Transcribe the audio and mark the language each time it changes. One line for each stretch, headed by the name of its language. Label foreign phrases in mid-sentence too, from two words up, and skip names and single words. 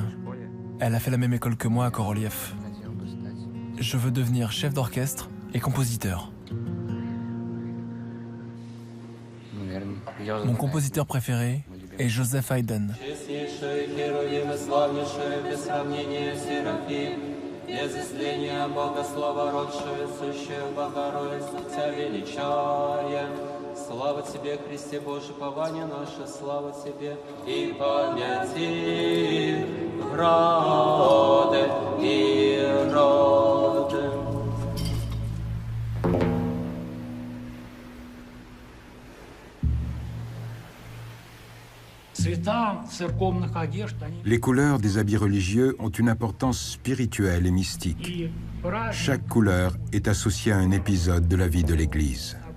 French: Elle a fait la même école que moi à Korolev. Je veux devenir chef d'orchestre et compositeur. Mon compositeur préféré est Joseph Haydn.
Church Slavic: Слава Тебе, Христе Боже, пование наше, слава Тебе и памяти роды и роды.
French: Les couleurs des habits religieux ont une importance spirituelle et mystique. Chaque couleur est associée à un épisode de la vie de l'Église.